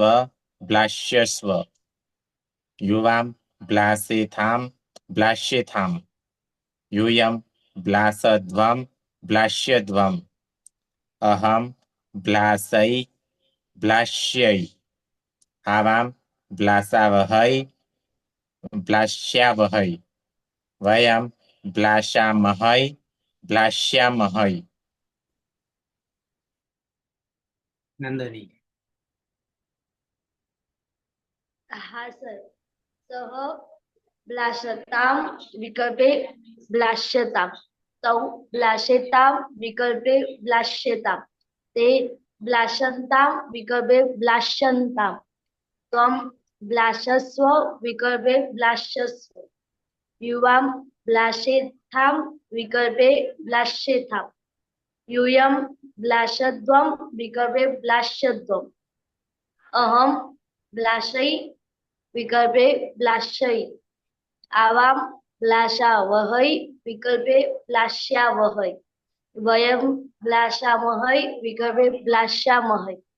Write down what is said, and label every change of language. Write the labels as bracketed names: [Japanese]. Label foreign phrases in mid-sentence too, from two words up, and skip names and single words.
[Sanskrit] भ्लास्यस्व युवां भ्लासेथाम भ्लास्येथाम यूयं भ्लासध्वं भ्लास्यध्वम् अहं भ्लासै भ्लास्यै आवां भ्लासावहै भ्लास्यावहै वयं भ्लासामहै भ्लास्यामहै. नंदनी. [Gujarati] હા સર. [Sanskrit] સહ બ્લાશતામ વિકલ્પે બ્લાશ્યતામ તૌ બ્લાશેતામ વિકલ્પે બ્લાશ્યતામ તે બ્લાશંતામ વિકલ્પે બ્લાશ્યંતામ ત્વમ બ્લાશસ્વ વિકલ્પે બ્લાશ્યસ્વ યુવામ બ્લાશેથામ વિકલ્પે બ્લાશ્યેથામ यूयम ब्लाशध्वम विकल्पे ब्लाश्यध्वम अहम ब्लाशै विकल्पे ब्लाश्यै आवाम ब्लाशावहै विकल्पे ब्लास्यावहै वयं ब्लाशामहै विकल्पे ब्लाश्यामहै